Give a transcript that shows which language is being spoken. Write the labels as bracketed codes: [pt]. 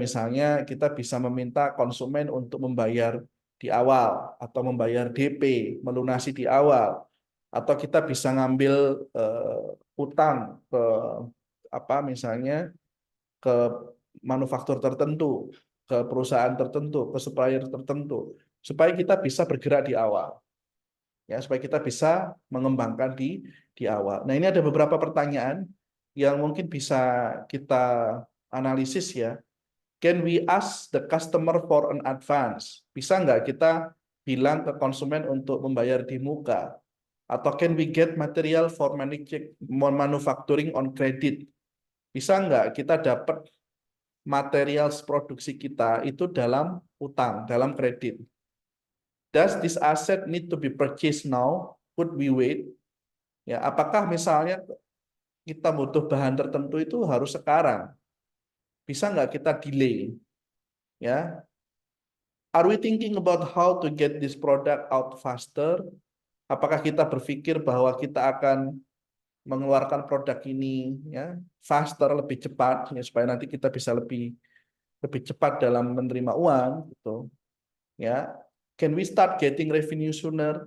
[id] Misalnya kita bisa meminta konsumen untuk membayar di awal atau membayar DP, melunasi di awal, atau kita bisa ngambil utang ke apa misalnya ke manufaktur tertentu, ke perusahaan tertentu, ke supplier tertentu, supaya kita bisa bergerak di awal, ya, supaya kita bisa mengembangkan di awal. Nah, ini ada beberapa pertanyaan yang mungkin bisa kita analisis ya. [en] Can we ask the customer for an advance? [id] Bisa nggak kita bilang ke konsumen untuk membayar di muka? Atau [en] can we get material for manufacturing on credit? [id] Bisa nggak kita dapat material produksi kita itu dalam utang, dalam kredit. [en] Does this asset need to be purchased now? Could we wait? [id] Ya, apakah misalnya kita butuh bahan tertentu itu harus sekarang? Bisa nggak kita delay? Ya, [en] are we thinking about how to get this product out faster? [id] Apakah kita berpikir bahwa kita akan mengeluarkan produk ini ya faster, lebih cepat ya, supaya nanti kita bisa lebih lebih cepat dalam menerima uang gitu ya. [en] Can we start getting revenue sooner?